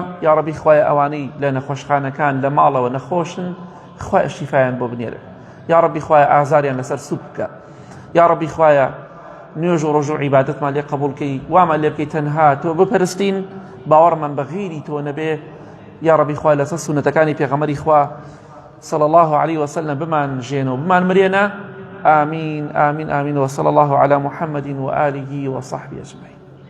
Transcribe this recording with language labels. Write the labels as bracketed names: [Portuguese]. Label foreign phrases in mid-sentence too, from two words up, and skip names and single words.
[Central Kurdish] یا رەبی خوایە ئەوانەی لە نەخۆشخانەکان لە ماڵەوە نەخۆشن خوایە شیفایان بۆ بنێرە. یا رەبی خوایە ئازاریان لەسەر سوپ بکە. یا رەبی خوایە نوێژ و ڕۆژ و عیبادەتمان لێ قبوڵکەی، وامان لێ بکەی تەنها تۆ بپەرستین، باوەڕمان بە غیری تۆ نەبێ. یا رەبی خوای لەسەر سونەتەکانی پێغەمبەری خوا [Arabic] صلى الله عليه وسلم [Central Kurdish] بمان جينو بمان مرينا. [Arabic] آمين آمين آمين. وصلى الله على محمد وآله وصحبه أجمعين.